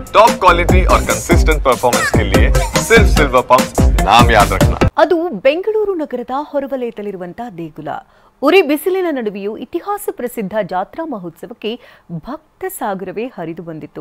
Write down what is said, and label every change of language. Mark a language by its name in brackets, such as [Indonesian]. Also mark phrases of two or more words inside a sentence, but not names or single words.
[English] top quality [Hindi] और [English] consistent performance [Hindi] के लिए सिर्फ सिल्वर पंप नाम याद रखना। [Kannada] ಅದು ಬೆಂಗಳೂರು ನಗರದ ಹೊರವಲಯದಲ್ಲಿರುವಂತಹ ದೇಗುಲ. ಉರಿ ಬಿಸಿಲಿನ ನಡುವೆಯೂ ಇತಿಹಾಸ ಪ್ರಸಿದ್ಧ ಜಾತ್ರಾ ಮಹೋತ್ಸವಕ್ಕೆ ಭಕ್ತ ಸಾಗರವೇ ಹರಿದು ಬಂದಿತ್ತು.